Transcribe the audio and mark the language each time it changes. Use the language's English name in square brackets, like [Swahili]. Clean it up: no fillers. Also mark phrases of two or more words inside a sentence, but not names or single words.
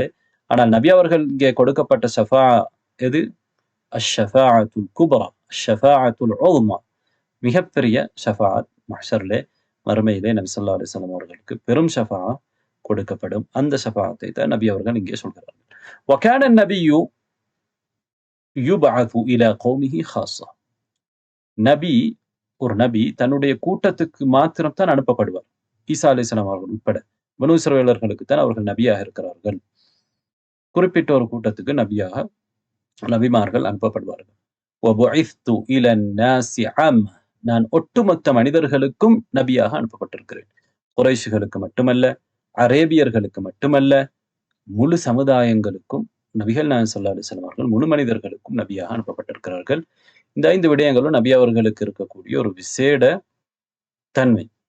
[Tamil] ஆனால் நபி அவர்கள் இங்கே கொடுக்கப்பட்ட ஷஃபா எது? [Arabic] الشفاعة الكبرى الشفاعة العظمى, [Tamil] மிகப்பெரிய ஷஃபாஅத். மஹ்ஷரிலே, மறுமையிலே நபி [Arabic] صلى الله عليه وسلم [Tamil] அவர்களுக்கு பெரும் ஷஃபா கொடுக்கப்படும். அந்த ஷஃபாஅத்தை தான் நபி அவர்கள் இங்கே சொல்கிறார்கள். [Arabic] وكان النبي يبعث الى قومه خاصة. [Tamil] நபி, ஒரு நபி தன்னுடைய கூட்டத்துக்கு மாத்திரம் தான் அனுப்பப்படுவார். ஈசா அலைஹிஸ்ஸலாம் அவர்கள் உட்பட பனூ இஸ்ரவேலர்களுக்கு தான் அவர்கள் நபியாக இருக்கிறார்கள். குறிப்பிட்ட ஒரு கூட்டத்துக்கு நபியாக நபிமார்கள் அனுப்பப்படுவார்கள். [Arabic] وبعثت الى الناس عامة. [Tamil] நான் ஒட்டுமொத்த மனிதர்களுக்கும் நபியாக அனுப்பப்பட்டிருக்கிறேன். குறைஷிகளுக்கு மட்டுமல்ல, அரேபியர்களுக்கு மட்டுமல்ல, முழு சமுதாயங்களுக்கும் நபிகள் நாயகம் [Arabic] صلى الله عليه وسلم [Tamil] அவர்கள் முழு மனிதர்களுக்கும் நபியாக அனுப்பப்பட்டிருக்கிறார்கள். இந்த 5 விடயங்களும் நபி அவர்களுக்கு இருக்கக்கூடிய ஒரு விசேட தன்மை.